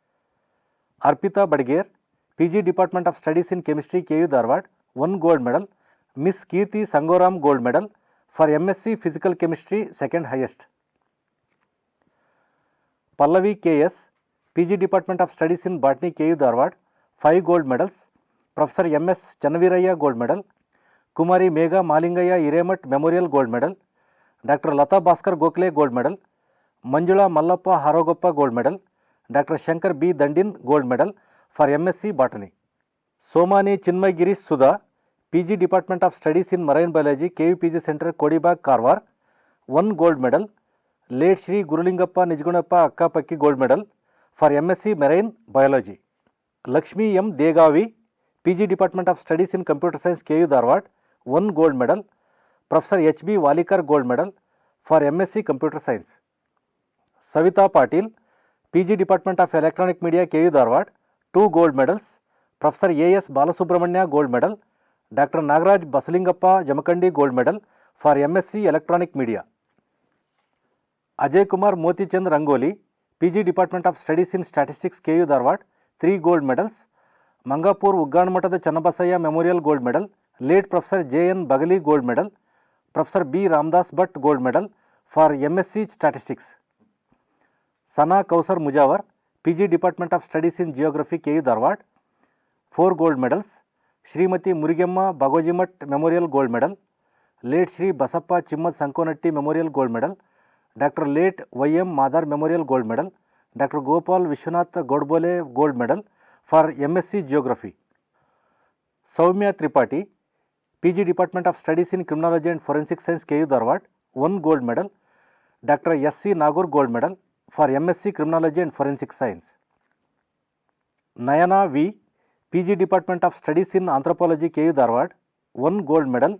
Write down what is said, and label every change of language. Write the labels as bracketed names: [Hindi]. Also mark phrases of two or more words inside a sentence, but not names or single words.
[English] Arpita Badgere, PG Department of Studies in Chemistry, KU Dharwad, 1 gold medal. Miss Kirti Sangoram gold medal for MSc Physical Chemistry, second highest. Pallavi KS, PG Department of Studies in Botany, KU Dharwad, 5 gold medals. Professor MS Channaviraya gold medal. Kumari Megha Malingaya Iremat Memorial gold medal. Dr. Lata Bhaskar Gokhale gold medal. Manjula Mallappa Harogappa gold medal. Dr. Shankar B. Dandin gold medal for MSc Botany. Somani Chinmay Girish Sudha, PG Department of Studies in Marine Biology, KUPG Center, Kodibag, Karwar, 1 gold medal. Late Shri Gurulingappa Nijgunappa Akkapakki gold medal for MSc Marine Biology. Lakshmi M. Degavi, PG Department of Studies in Computer Science, KU Dharwad, 1 gold medal. Professor H.B. Walikar gold medal for MSc Computer Science. Savita Patil, PG Department of Electronic Media, KU Dharwad, 2 gold medals. Professor A.S. Balasubramanya gold medal. Dr. Nagaraj Basalingappa Jamakandi gold medal for MSc Electronic Media. Ajay Kumar Motichand Rangoli, PG Department of Studies in Statistics, KU Dharwad, 3 gold medals. Mangapur Ugganmatada Channabasaya Memorial gold medal. Late Professor J.N. Bagali gold medal. Professor B. Ramdas Bhatt gold medal for MSc Statistics. Sana Kausar Mujawar, PG Department of Studies in Geography, KU Dharwad, 4 gold medals. Srimati Murigemma Bagojimat Memorial gold medal. Late Shri Basappa Chimad Sankonatti Memorial gold medal. Dr. Late Y.M. Madar Memorial gold medal. Dr. Gopal Vishwanath Godbole gold medal for MSc Geography. Soumya Tripathi, PG Department of Studies in Criminology and Forensic Science, KU Dharwad, 1 gold medal. Dr. S.C. Nagur gold medal for MSc Criminology and Forensic Science. Nayana V, PG Department of Studies in Anthropology, KU Dharwad, 1 gold medal.